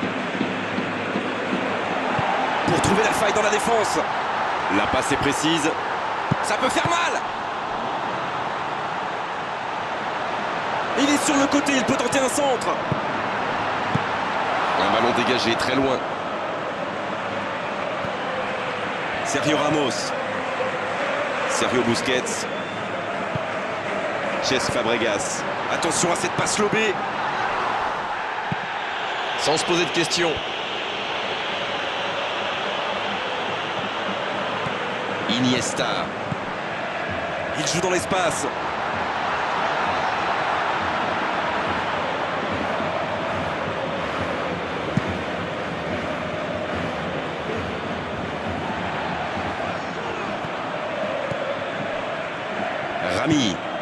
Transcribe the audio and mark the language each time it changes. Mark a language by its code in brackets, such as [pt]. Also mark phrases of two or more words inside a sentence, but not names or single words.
[fr] Pour trouver la faille dans la défense. La passe est précise. Ça peut faire mal. Il est sur le côté, il peut tenter un centre. Un ballon dégagé très loin. Sergio Ramos. Sergio Busquets. Cesc Fabregas. Attention à cette passe lobée. Sans se poser de questions. Iniesta. Il joue dans l'espace. Rami.